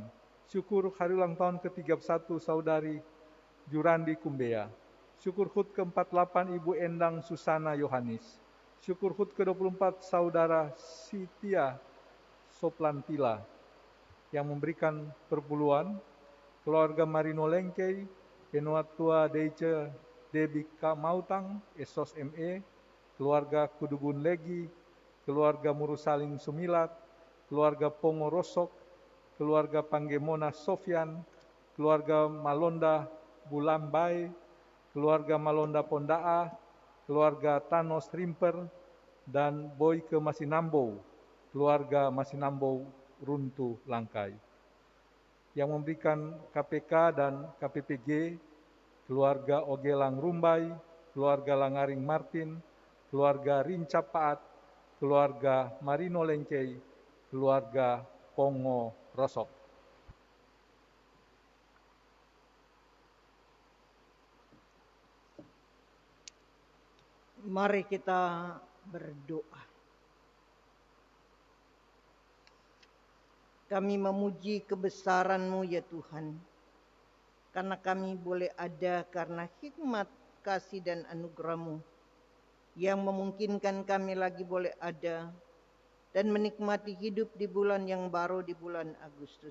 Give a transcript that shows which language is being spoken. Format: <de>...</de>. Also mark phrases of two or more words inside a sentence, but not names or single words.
<id>Syukur hari ulang tahun ke-31 Saudari Jurandi Kumbea. Syukur HUT ke-48 Ibu Endang Susana Yohanis. Syukur HUT ke-24 Saudara Sitia Soplantila. Yang memberikan perpuluhan, keluarga Marino Lengkei, Penuatua Deice Debika Mautang, Esos ME, keluarga Kudubun Legi, keluarga Murusaling Sumilat, keluarga Pongo Rosok, keluarga Panggemona Sofyan, keluarga Malonda Bulambai, keluarga Malonda Pondaa, keluarga Thanos Rimper, dan Boyke Masinambo, keluarga Masinambo Runtuh Langkai. Yang memberikan KPK dan KPPG, keluarga Ogelang Rumbai, keluarga Langaring Martin, keluarga Rincap Paat, keluarga Marino Lengkei, keluarga Pongo Rosok. Mari kita berdoa. Kami memuji kebesaran-Mu ya Tuhan, karena kami boleh ada karena hikmat, kasih dan anugerah-Mu yang memungkinkan kami lagi boleh ada dan menikmati hidup di bulan yang baru, di bulan Agustus.</id>